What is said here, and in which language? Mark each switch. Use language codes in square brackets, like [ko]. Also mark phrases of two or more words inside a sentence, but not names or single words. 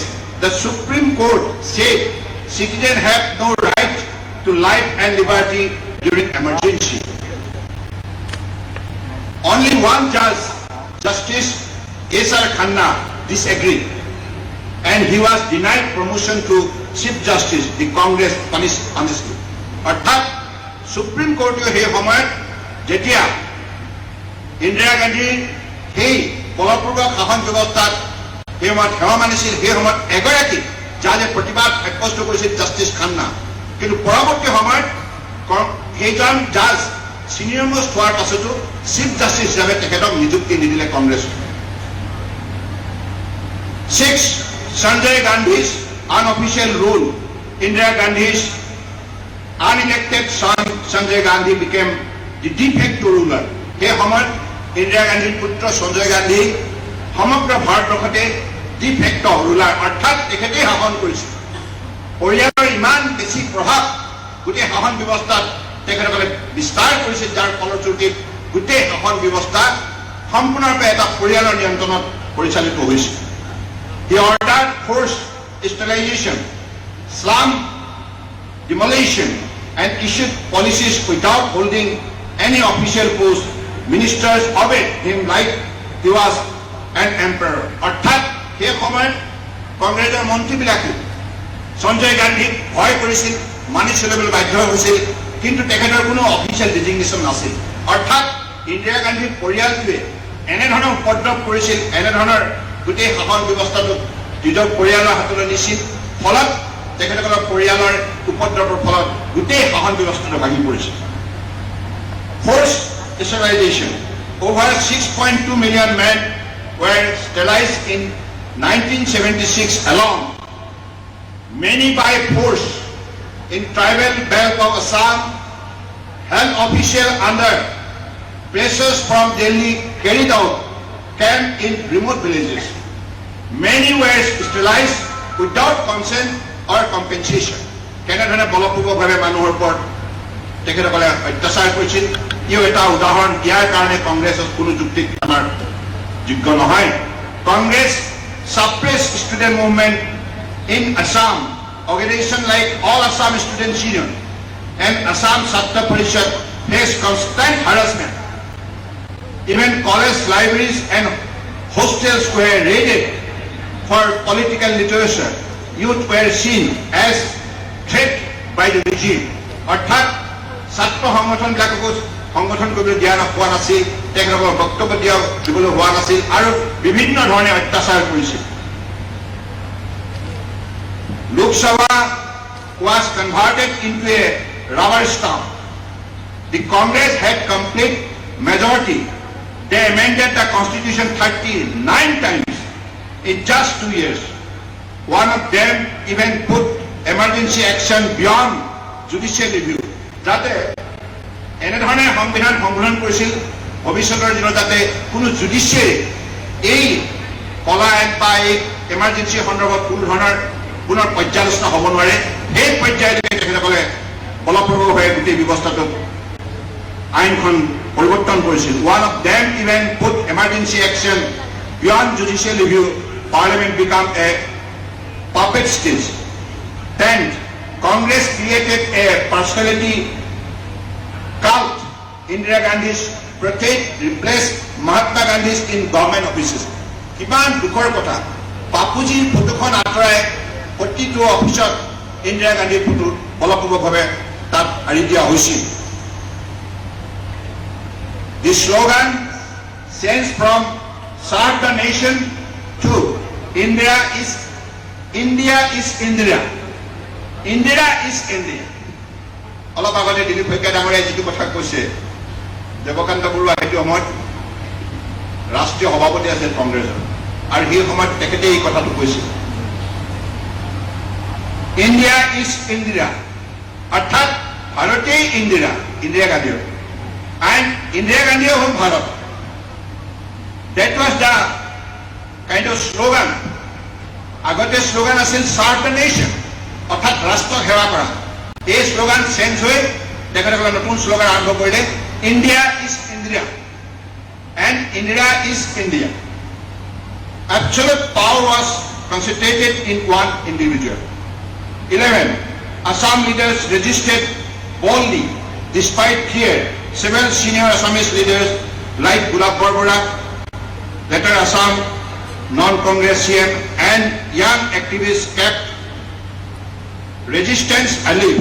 [en] The Supreme Court said citizens have no right to life and liberty during emergency. Only one judge, Justice S.R. Khanna, disagreed, and he was denied promotion to Chief Justice. The Congress punished honestly. [as] অর্থাৎ সুপ্রিম কোর্টে সেই সময়ত যেতিয়া ইন্দিৰা গান্ধীৰ সেই বলপূৰ্বক শাসন ব্যৱস্থাত সেই সময়ত সেৱা মানিছিল, সেই সময়ত এগৰাকী জাজে প্ৰতিবাদ সাব্যস্ত কৰিছিল জাষ্টিছ খান্না। কিন্তু পৰৱৰ্তী সময়ত সেইজন জাজ [en] senior most [as] হোৱাৰ পাছতো [en] Chief Justice [as] হিচাপে তেখেতক নিযুক্তি নিদিলে কংগ্ৰেছ। [en] 6. Sanjay Gandhi's unofficial rule. Indira Gandhi's unelected son Sanjay Gandhi became the de facto ruler. [as] সেই সময়ত ইন্দিৰা গান্ধীৰ পুত্ৰ সঞ্জয় গান্ধী সমগ্ৰ ভাৰতবৰ্ষতে [en] de facto ruler, [as] অৰ্থাৎ তেখেতেই শাসন কৰিছিল। পৰিয়ালৰ ইমান বেছি প্ৰভাৱ গোটেই শাসন ব্যৱস্থাত তেখেতসকলে বিস্তাৰ কৰিছিল, যাৰ ফলশ্ৰুতিত গোটেই শাসন ব্যৱস্থা সম্পূৰ্ণৰূপে এটা পৰিয়ালৰ নিয়ন্ত্ৰণত পৰিচালিত হৈছিল। [en] He ordered forced sterilization, slum demolition, and issued policies without holding any official post. Ministers obeyed him like he was an emperor. [as] অৰ্থাৎ সেই সময়ত কংগ্ৰেছৰ মন্ত্ৰীবিলাকে সঞ্জয় গান্ধীক ভয় কৰিছিল, মানি চলিবলৈ বাধ্য হৈছিল, কিন্তু তেখেতৰ কোনো [en] official designation [as] নাছিল। অৰ্থাৎ ইন্দিৰা গান্ধীৰ পৰিয়ালটোৱে এনেধৰণৰ উপদ্ৰৱ কৰিছিল, এনেধৰণৰ গোটেই শাসন ব্যৱস্থাটো নিজৰ পৰিয়ালৰ হাতলৈ নিছিল। ফলত তেখেতসকলৰ পৰিয়ালৰ উপদ্ৰৱৰ ফলত গোটেই শাসন ব্যৱস্থাটো ভাঙি পৰিছিল। [en] Forced sterilization. Over 6.2 million men were sterilized in 1976 alone. Many by force in tribal belt of Assam. Health officials under pressures from Delhi carried out camp in remote villages. Many were sterilized without consent or compensation. [as] কেনেধৰণে বলপূৰ্বকভাৱে মানুহৰ ওপৰত তেখেতসকলে অত্যাচাৰ কৰিছিল, ইও এটা উদাহৰণ। ইয়াৰ কাৰণে কংগ্ৰেছৰ কোনো যুক্তি আমাৰ যোগ্য নহয়। [en] Congress suppressed student movement in Assam organization like All Assam Students Union and Assam Chhatra Parishad face constant harassment. Even college libraries and hostels were raided for political literature. Youth were seen as threat by the regime. [as] অর্থাৎ ছাত্র সংগঠনবিলাককো সংগঠন কৰিবলৈ দিয়া হোৱা নাছিল, তেখেতসকলৰ বক্তব্য দিবলৈ হোৱা নাছিল আৰু বিভিন্ন ধৰণে অত্যাচাৰ কৰিছিল। [en] Lok Sabha was converted into a rubber stamp. The Congress had complete majority. They amended the constitution 39 times in just 2 years. One of them even put emergency action beyond judicial review. [as] যাতে এনেধৰণে সংবিধান সংশোধন কৰিছিল ভৱিষ্যতৰ দিনত যাতে কোনো জুডিচিয়াৰী এই কলা আইন বা এই এমাৰ্জেঞ্চি সন্দৰ্ভত কোনো ধৰণৰ পুনৰ পৰ্যালোচনা হ'ব নোৱাৰে। এই পৰ্যায়লৈকে তেখেতসকলে ফলপ্ৰসূভাৱে গোটেই ব্যৱস্থাটোত আইনখন পৰিৱৰ্তন কৰিছিল। [en] One of them even put emergency action beyond judicial review. Parliament became a puppet stage. 10th, Congress created a personality cult. Indira Gandhi's portrait replaced Mahatma Gandhi's in government offices. [as] কিমান দুখৰ কথা, বাপুজীৰ ফটোখন আঁতৰাই প্ৰতিটো অফিচত ইন্দিৰা গান্ধীৰ ফটো ফলপ্ৰসূভাৱে তাত আঁৰি দিয়া হৈছিল। [en] The slogan changed from serve the nation to India is Indira. Indira is India. [as] অলপ আগতে দিলীপ শইকীয়া ডাঙৰীয়াই যিটো কথা কৈছে, দেৱকান্ত বৰুৱা সেইটো সময়ত ৰাষ্ট্ৰীয় সভাপতি আছিল কংগ্ৰেছৰ, আৰু সেই সময়ত তেখেতে এই কথাটো কৈছিল, [en] India is Indira, [as] অৰ্থাৎ ভাৰতেই ইন্দিৰা, ইন্দিৰা গান্ধী [en] and Indira Gandhi home Bharat. That was the kind of slogan. [as] আগতে স্লোগান আছিল [en] serve the nation, [as] অর্থাৎ রাষ্ট্রক সেৱা কৰা। এই [en] slogan change [as] হৈ তেখেতসকলে নতুন স্লোগান আৰম্ভ কৰিলে, [en] India is Indira and Indira is India. Absolute power was concentrated in one individual. 11. Assam leaders resisted boldly despite fear. Several senior Assamese leaders like Gulab Barbara, later Assam non-Congress CM, and young activists kept resistance alive.